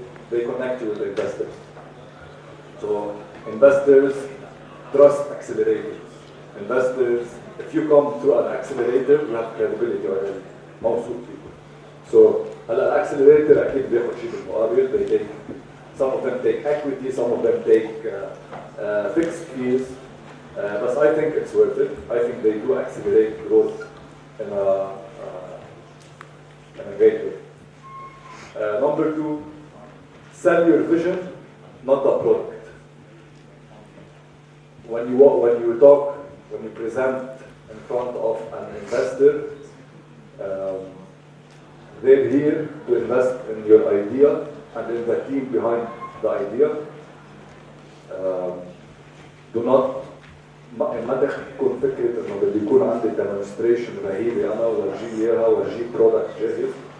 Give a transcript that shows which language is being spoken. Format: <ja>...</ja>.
<en>They connect you with investors. So investors trust accelerators. Investors, if you come through an accelerator, you have credibility already.</en> <ar>موثوق فيكم. So هلا accelerator أكيد بياخد شيء بالمقابل.</ar> <en>They take, some of them take equity, some of them take fixed fees. But I think it's worth it. I think they do accelerate growth in a great way. Number two, sell your vision, not the product. When you talk, when you present in front of an investor, they're here to invest in your idea and in the team behind the idea. Do not</en> <ar>ما تكون فكرة إنه بدي يكون عندي demonstration رهيبة أنا ورجيه إياها ورجيه product جاهز.</ar>